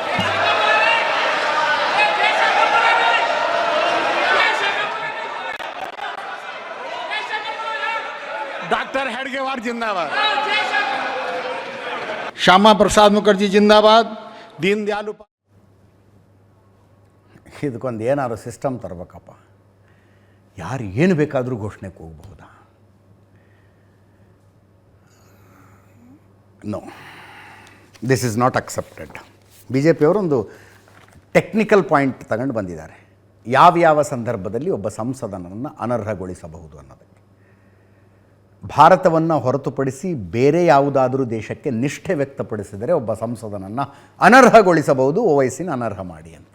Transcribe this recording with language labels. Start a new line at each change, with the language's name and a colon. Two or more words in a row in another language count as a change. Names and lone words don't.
Hindi: डॉक्टर हेडगेवार जिंदाबाद. श्यामा प्रसाद मुखर्जी जिंदाबाद, दीनदयाल
Kannada: ಇದಕ್ಕೊಂದು ಏನಾದ್ರು ಸಿಸ್ಟಮ್ ತರಬೇಕಪ್ಪ. ಯಾರು ಏನು ಬೇಕಾದರೂ ಘೋಷಣೆಗೆ ಹೋಗಬಹುದಾ?
English: No, this is not accepted.
Kannada: ಬಿ ಜೆ ಪಿಯವರೊಂದು
English: technical point
Kannada: ತಗೊಂಡು ಬಂದಿದ್ದಾರೆ. ಯಾವ್ಯಾವ ಸಂದರ್ಭದಲ್ಲಿ ಒಬ್ಬ ಸಂಸದನನ್ನು ಅನರ್ಹಗೊಳಿಸಬಹುದು ಅನ್ನೋದಕ್ಕೆ. ಭಾರತವನ್ನು ಹೊರತುಪಡಿಸಿ ಬೇರೆ ಯಾವುದಾದರೂ ದೇಶಕ್ಕೆ ನಿಷ್ಠೆ ವ್ಯಕ್ತಪಡಿಸಿದರೆ ಒಬ್ಬ ಸಂಸದನನ್ನು ಅನರ್ಹಗೊಳಿಸಬಹುದು, ಓವೈಸಿನ ಅನರ್ಹ ಮಾಡಿ ಅಂತ.